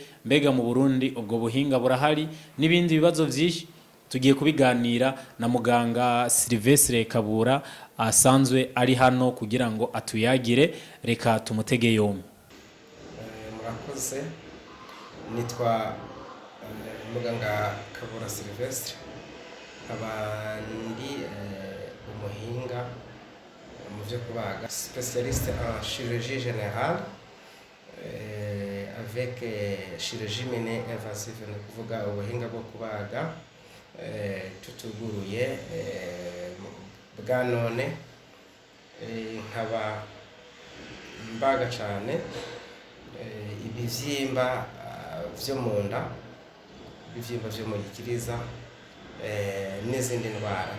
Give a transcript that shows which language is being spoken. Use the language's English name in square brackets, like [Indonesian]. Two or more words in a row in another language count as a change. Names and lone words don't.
[Rundi] Mbega mu Burundi ubwo buhinga burahari? N'ibindi bibazo byinshi tugiye kubiganira na muganga Sylvestre Kabura asanzwe ari hano kugira ngo atuyagire. Reka tumutege yombi. Murakoze, nitwa muganga Kabura Sylvestre, abandi umuhinga mu byo kubaga, [French] spécialiste en chirurgie générale avec chirurgie minée invasive, [Rundi] ni kuvuga ubuhinga bwo kubaga tutuguruye bwa none. Nkaba mbaga cyane ibivyimba vyo mu nda, ibivyimba vyo mu gikiriza n'izindi ndwara.